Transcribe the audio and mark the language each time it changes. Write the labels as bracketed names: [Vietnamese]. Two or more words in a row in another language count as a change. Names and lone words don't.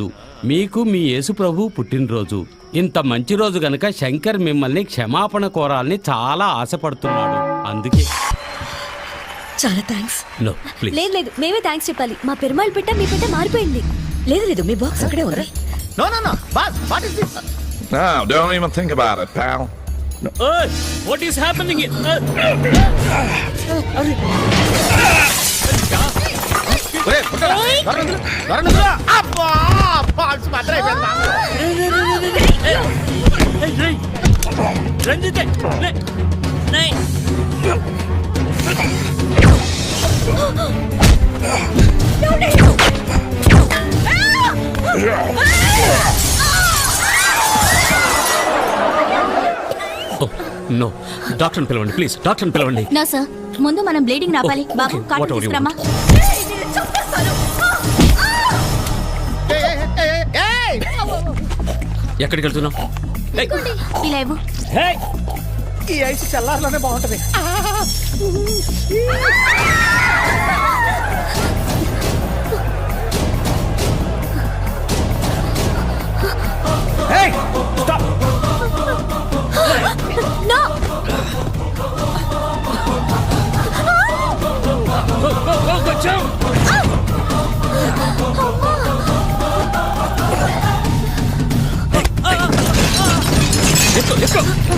[Telugu] మీకు మీ యేసు ప్రభు పుట్టినరోజు. ఇంత మంచి రోజు గనక శంకర్ మిమ్మల్ని క్షమాపణ కోరాలని చాలా ఆశపడుతున్నాడు. అందుకే. చాలా థ్యాంక్స్. [English] No please. [Telugu] లేదు లేదు, మేమే థ్యాంక్స్ చెప్పాలి. మా పెరుమాళ్ పెట్ట మీ పెట్ట మారిపోయింది. లేదు లేదు, మీ బాక్స్ అక్కడే ఉంది. [English] No, boss, what is this? No, don't even think about it, pal. Hey, what is happening here? [Telugu] అబ్బా బాల్స్ మాత్రం అయిపోయిందా? రంజితే నో, డాక్టర్ని పిలవండి ప్లీజ్, డాక్టర్ని పిలవండి. నా సార్, ముందు మనం బ్లీడింగ్ రాపాలి. బాబు [English] Okay, [Telugu] కార్డు [English] whatever you [Telugu] తీసుకురమ్మా. ఎక్కడికి వెళ్తున్నావు? ఇలా ఇవ్వు. ఈ ఐస్ చల్లార్లోనే బాగుంటది. [English] Hey, stop. No! Go, jump! Let's go.